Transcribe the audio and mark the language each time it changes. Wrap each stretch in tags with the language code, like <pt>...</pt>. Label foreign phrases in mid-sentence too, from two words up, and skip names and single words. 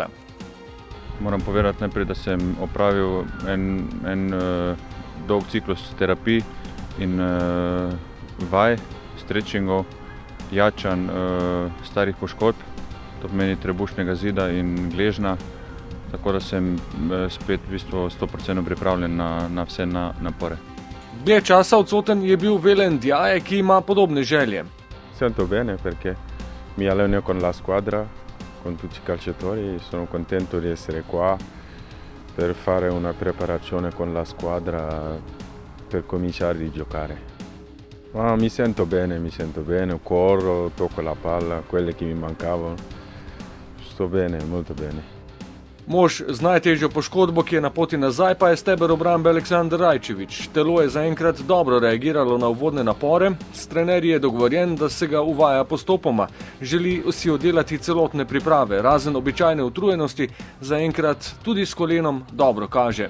<sl>Moram povedati najprej, da sem opravil en dolg ciklus terapij in vaj, stretchingov, jačanj starih poškodb, to pomeni trebušnega zida in gležna, tako da sem spet v bistvu 100% pripravljen na vse napore. Dlje časa odsoten je bil Velen Ndiaye, ki ima podobne želje.</sl> <it>Sento bene perché mi alleno con la squadra, con tutti i calciatori, sono contento di essere qua per fare una preparazione con la squadra per cominciare a giocare. Mi sento bene, corro, tocco la palla, quelle che mi mancavano. Sto bene, molto bene.</it> <sl>Mož z najtežjo poškodbo, ki je na poti nazaj, pa je steber obrambe Aleksandar Rajčević. Telo je zaenkrat dobro reagiralo na uvodne napore, s trenerji je dogovorjen, da se ga uvaja postopoma. Želi si oddelati celotne priprave, razen običajne utrujenosti, zaenkrat tudi s kolenom dobro kaže.</sl>